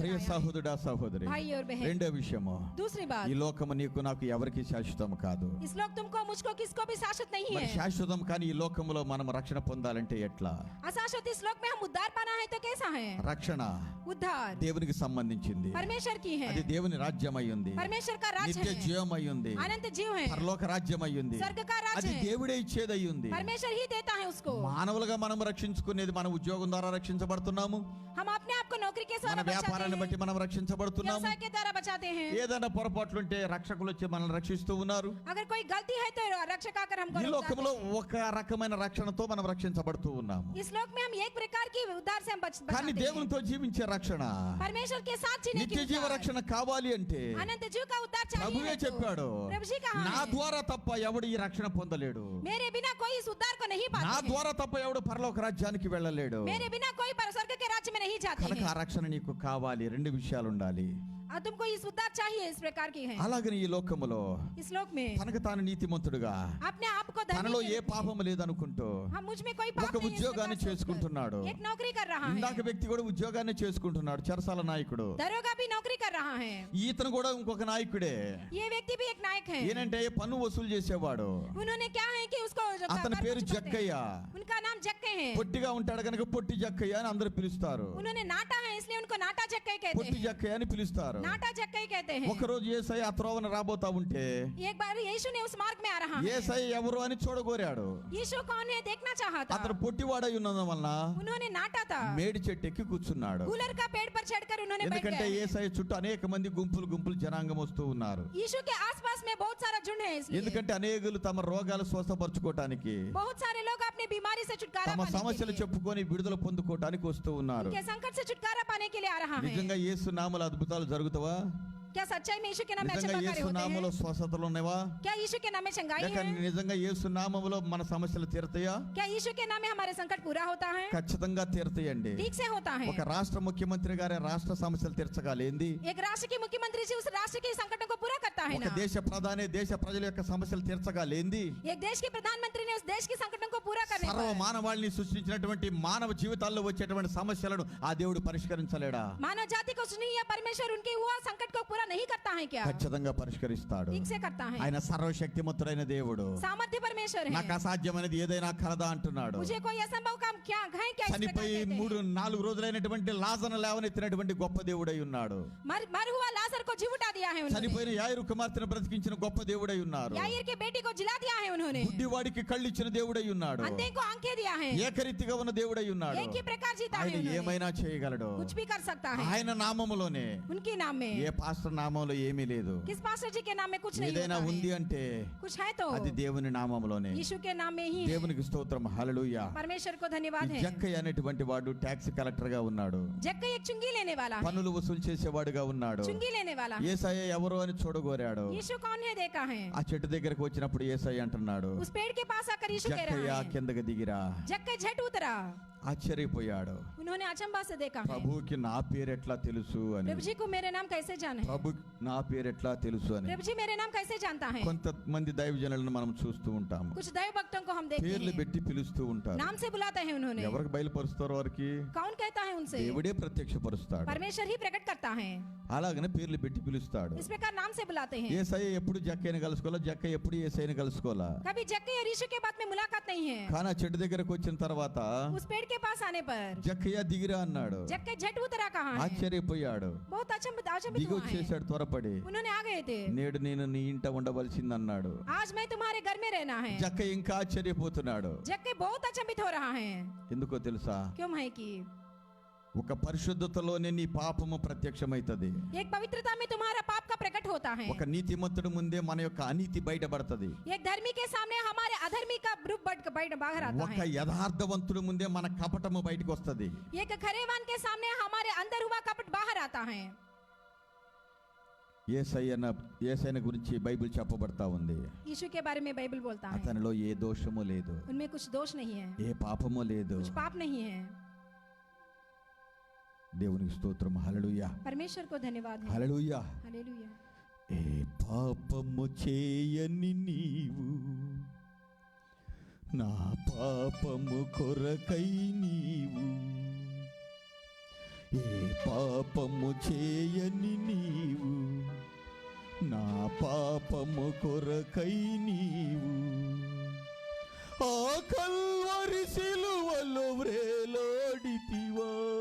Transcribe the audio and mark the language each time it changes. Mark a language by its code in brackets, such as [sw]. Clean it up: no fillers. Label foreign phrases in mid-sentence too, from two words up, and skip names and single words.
[te] ప్రియ [hi] आया है। [te] సహోదరుడా సహోదరి, [hi] भाई और बहन, [te] రెండో విషయము, [hi] दूसरी बात, [te] ఈ లోకము నీకు నాకు ఎవరికి శాశ్వతం కాదు. [hi] इस लोक तुमको मुझको किसको भी शाश्वत नहीं [te] మరి [hi] है। [te] శాశ్వతం కానీ ఈ లోకములో మనం రక్షణ పొందాలంటే ఎట్లా? [hi] अशाश्वत इस लोक में हम उद्धार पाना है तो कैसा है? [te] రక్షణ [hi] उद्धार [te] దేవునికి సంబంధించింది. [hi] परमेश्वर की है, [te] అది దేవుని రాజ్యం అయ్యింది, [hi] परमेश्वर का राज्य [te] నిత్య [hi] है, [te] జీవం అయ్యింది, [hi] अनंत जीव है, [te] పరలోక రాజ్యం అయ్యింది. [hi] स्वर्ग का राज्य [te] అది [hi] है, [te] దేవుడే ఇచ్చేది అయ్యింది. [hi] परमेश्वर ही देता है उसको। [te] మానవులుగా మనం రక్షించుకునేది మన ఉద్యోగం ద్వారా రక్షించబడుతున్నాము, [hi] हम अपने आप को नौकरी के [te] మన [hi] द्वारा बचाते [te] వ్యాపారాన్ని [hi] हैं, [te] బట్టి మనం రక్షించబడుతున్నాము. [hi] व्यवसाय के द्वारा बचाते हैं। [te] ఏదైనా పొరపాట్లుంటే రక్షకులు వచ్చి మనల్ని రక్షిస్తూ ఉన్నారు. [hi] अगर कोई गलती है तो रक्षक आकर हमको [te] ఈ [hi] रोक [te] లోకంలో [hi] जाते हैं। [te] ఒక రకమైన రక్షణతో మనం రక్షించబడుతూ ఉన్నాము. [hi] इस लोक में हम एक प्रकार की उद्धार से हम [te] కానీ [hi] बचाते हैं। [te] దేవునితో జీవించే రక్షణ, [hi] परमेश्वर के साथ जीने की [te] నిత్య జీవ [hi] उद्धार, [te] రక్షణ కావాలి అంటే [hi] अनंत जीव का उद्धार चाहिए [te] ప్రభువే [hi] है तो [te] చెప్పాడు, [hi] प्रभु जी कहा [te] నా [hi] है, [te] ద్వారా తప్ప ఎవడు ఈ రక్షణ పొందలేడు, [hi] मेरे बिना कोई इस उद्धार को नहीं [te] నా [hi] पाते हैं। [te] ద్వారా తప్ప ఎవడు పరలోక రాజ్యానికి వెళ్ళలేడు. [hi] मेरे बिना कोई स्वर्ग के राज्य में नहीं जाते [te] కనుక [hi] हैं। [te] ఆ రక్షణ నీకు కావాలి. రెండు విషయాలు ఉండాలి. [hi] और तुमको इस उद्धार चाहिए, इस प्रकार की है। [te] అలాగని ఈ లోకములో [hi] इस लोक में [te] తనకు తాను నీతిమంతుడుగా, [hi] अपने आप को धर्मी [te] తనలో ఏ [hi] के रूप में, [te] పాపము లేదనుకుంటూ [hi] हम मुझ में कोई पाप [te] ఒక [hi] नहीं है, इस [te] ఉద్యోగాన్ని [hi] प्रकार सोचकर [te] చేసుకుంటున్నాడు. [hi] एक नौकरी कर रहा [te] ఇందాక [hi] है। [te] వ్యక్తి కూడా ఉద్యోగాన్ని చేసుకుంటున్నాడు, చెరసాల నాయకుడు. [hi] दरोगा भी नौकरी कर रहा है। [te] ఈతను కూడా ఇంకొక నాయకుడే. [hi] ये व्यक्ति भी एक नायक है। [te] ఏంటంటే పన్ను వసూలు చేసేవాడు. [hi] उन्होंने क्या है कि उसको जो [te] అతని [hi] कर [te] పేరు [hi] चुकाते हैं। [te] జక్కయ్య. [hi] उनका नाम जक्के है। [te] పొట్టిగా ఉంటాడు కనుక పొట్టి జక్కయ్య అని అందరూ పిలుస్తారు. [hi] उन्होंने नाटा है इसलिए उनको नाटा जक्के कहते [te] పొట్టి [hi] हैं। [te] జక్కయ్య అని పిలుస్తారు. [hi] नाटा जक्के कहते हैं। [te] ఒక రోజు యేసయ్య ఆ త్రోవన రాబోతా ఉంటే [hi] एक बार यीशु ने उस मार्ग में आ रहा है। [te] యేసయ్య ఎవరు అని చూడగోరాడు. [hi] यीशु कौन है देखना चाहा था। [te] అతను పొట్టివాడై ఉన్నందు వలన [hi] उन्होंने नाटा था। [te] మేడి చెట్టు ఎక్కి కూర్చున్నాడు. [hi] कूलर का पेड़ पर चढ़कर उन्होंने बैठ [te] ఎందుకంటే [hi] गए। [te] యేసయ్య చుట్టూ అనేక మంది గుంపులు గుంపులు జనాంగం వస్తూ ఉన్నారు. [hi] यीशु के आसपास में बहुत सारा झुंड है इसलिए। [te] ఎందుకంటే అనేకులు తమ రోగాలు స్వస్థపరచుకోవటానికి, [hi] बहुत सारे लोग अपनी बीमारी से छुटकारा [te] తమ [hi] पाने के [te] సమస్యలు [hi] लिए, [te] చెప్పుకొని విడుదల పొందుకోవటానికి వస్తూ ఉన్నారు. [hi] उनके संकट से छुटकारा पाने के लिए आ रहा है। [te] నిజంగా యేసు నామములో అద్భుతాలు జరుగుతావా? [hi] क्या सच्चाई में यीशु के नाम में [te] నిజంగా [hi] चमत्कार [te] యేసు [hi] होते [te] నామములో [hi] हैं? [te] స్వస్థతలు ఉన్నావా? [hi] क्या यीशु के नाम में चंगाई [te] లేక [hi] है? [te] నిజంగా యేసు నామములో మన సమస్యలు తీరతాయా? [hi] क्या यीशु के नाम में हमारे संकट पूरा होता है? [te] ఖచ్చితంగా తీరతాయండి. [hi] ठीक से होता है। [te] ఒక రాష్ట్ర ముఖ్యమంత్రి గారే రాష్ట్ర సమస్యలు తీర్చగలేంది. [hi] एक राष्ट्र के मुख्यमंत्री जी उस राष्ट्र के संकटों को पूरा करता है [te] ఒక [hi] ना। [te] దేశ ప్రధాని దేశ ప్రజల యొక్క సమస్యలు తీర్చగలేంది. [hi] एक देश के प्रधानमंत्री ने उस देश के संकटों को पूरा करने [te] సర్వ [hi] पर [te] మానవాళిని సృష్టించినటువంటి మానవ జీవితాల్లో వచ్చేటువంటి సమస్యలను ఆ దేవుడు పరిష్కరించలేడా? [hi] मानव जाति को सुनी या परमेश्वर उनके हुआ संकट को पूरा नहीं करता है क्या? [te] ఖచ్చితంగా పరిష్కరిస్తాడు. [hi] ठीक से करता है। [te] ఆయన సర్వశక్తిమంతుడైన దేవుడు. [hi] सामर्थ्य परमेश्वर है। [te] నాకు అసాధ్యమైనది ఏదైనా కలదా అంటున్నాడు. [hi] मुझे कोई असंभव काम क्या है क्या? इस प्रकार [te] చనిపోయి [hi] कहते हैं। [te] 3-4 రోజులైనటువంటి లాజరును లేవనెత్తినటువంటి గొప్ప దేవుడై ఉన్నాడు. [hi] मर हुआ लाजर को जी उठा दिया है उन्होंने। [te] చనిపోయిన యాయిరు కుమార్తెను బ్రతికించిన గొప్ప దేవుడై ఉన్నారు. [hi] याईर के बेटी को जिला दिया है उन्होंने। [te] గుడ్డివాడికి కళ్ళు ఇచ్చిన దేవుడై ఉన్నాడు. [hi] अंधे को आंखें दिया है। [te] ఏకరీతిగా ఉన్న దేవుడై ఉన్నాడు. [hi] एक ही प्रकार जीता है [te] ఆయన [hi] उन्होंने। [te] ఏమైనా చేయగలడు. [hi] कुछ भी कर सकता है [te] ఆయన నామములోనే. [hi] उनके नाम में। [te] ఏ పాస్టర్ నామంలో ఏమీ లేదు. [hi] किस पास्टर जी के नाम में कुछ नहीं [te] ఏదైనా [hi] होता [te] ఉంది [hi] है। [te] అంటే [hi] कुछ है तो [te] అది దేవుని నామములోనే. [hi] यीशु के नाम में ही है। [te] దేవునికి స్తోత్రం, హల్లెలూయా. [hi] परमेश्वर को धन्यवाद है। [te] జక్కయ్య అనేటువంటి వాడు [en] taxi collector [te] గా ఉన్నాడు. [hi] जक्कई एक चुंगी लेने वाला है। [te] పన్నులు వసూలు చేసేవాడుగా ఉన్నాడు. [hi] चुंगी लेने वाला है। [te] యేసయ్య ఎవరు అని చూడగోరాడు. [hi] यीशु कौन है देखा है। [te] ఆ చెట్టు దగ్గరకు వచ్చినప్పుడు యేసయ్య అంటున్నాడు, [hi] उस पेड़ के पास आकर यीशु कह [te] జక్కయ్య [hi] रहा है, [te] కిందకి దిగిరా. [hi] जक्कई झट उतरा। [te] ఆశ్చర్యపోయాడు. [hi] उन्होंने अचंभा से देखा है, [te] ప్రభుకి నా పేరు ఎట్లా తెలుసు అని. [hi] प्रभु जी को मेरे नाम कैसे जाने। [te] ప్రభు నా పేరు ఎట్లా తెలుసు అని. [hi] प्रभु जी मेरे नाम कैसे जानता है। [te] కొంతమంది దైవజనులను మనం చూస్తూ ఉంటాము. [hi] कुछ दैव भक्तों को हम देखते [te] పేర్లు [hi] हैं, [te] పెట్టి పిలుస్తూ ఉంటారు. [hi] नाम से बुलाते हैं उन्होंने। [te] ఎవరికి బయలుపరుస్తారో వారికి [hi] कौन कहता है उनसे। [te] దేవుడే ప్రత్యక్షపరుస్తాడు. [hi] परमेश्वर ही प्रकट करता है। [te] అలాగనే పేర్లు పెట్టి పిలుస్తాడు. [hi] इस प्रकार नाम से बुलाते हैं। [te] యేసయ్య ఎప్పుడు జక్కయ్యని కలుసుకోవాలా, జక్కయ్య ఎప్పుడు యేసయ్యని కలుసుకోవాలా. [hi] कभी जक्कई और यीशु के बाद में मुलाकात नहीं है। [te] కానీ ఆ చెట్టు దగ్గరకు వచ్చిన తర్వాత [hi] उस पेड़ के पास आने पर [te] జక్కయ్య దిగిరా అన్నాడు. [hi] जक्कई झट उतरा कहा है। [te] ఆశ్చర్యపోయాడు. [hi] बहुत अचंभित [te] దిగి [hi] हुआ है। [te] వచ్చేసాడు త్వరపడి. [hi] उन्होंने आ गए थे, [te] నేడు నేను నీ ఇంట ఉండవలసింది అన్నాడు. [hi] आज मैं तुम्हारे घर में रहना है। [te] జక్కయ్య ఇంకా ఆశ్చర్యపోతున్నాడు. [hi] जक्कई बहुत अचंभित हो रहा है। [te] ఎందుకో తెలుసా? [hi] क्यों है कि [te] ఒక పరిశుద్ధతలోనే నీ పాపము ప్రత్యక్షమైతది. [hi] एक पवित्रता में तुम्हारा पाप का प्रकट होता होता है। [te] ఒక నీతిమంతుడి ముందే మన యొక్క అనీతి బయటపడుతుంది. [hi] एक धर्मी के सामने हमारे अधर्मी का रूप बाहर आता [te] ఒక [hi] है। [te] యథార్థవంతుడి ముందే మన కపటము బయటకు వస్తుంది. [hi] एक खरेवान के सामने हमारे अंदर हुआ कपट बाहर आता है। [te] యేసయ్య గురించి బైబిల్ చెప్పబడతా ఉంది. [hi] यीशु के बारे में बाइबल बोलता है [te] అతనిలో ఏ దోషము లేదు, [hi] उनमें कुछ दोष नहीं है, [te] ఏ పాపము లేదు. [hi] कुछ पाप नहीं है। [te] దేవునికి స్తోత్రం. హల్లెలూయా, [hi] परमेश्वर को धन्यवाद है। [te] హల్లెలూయా. [hi] हालेलुया। [te] ఏ పాపము చేయని నీవు నా పాపము కొరకై నీవు, ఏ పాపము చేయని నీవు నా పాపము కొరకై నీవు ఆ కల్వరి సిలువలో వ్రేలాడితివా,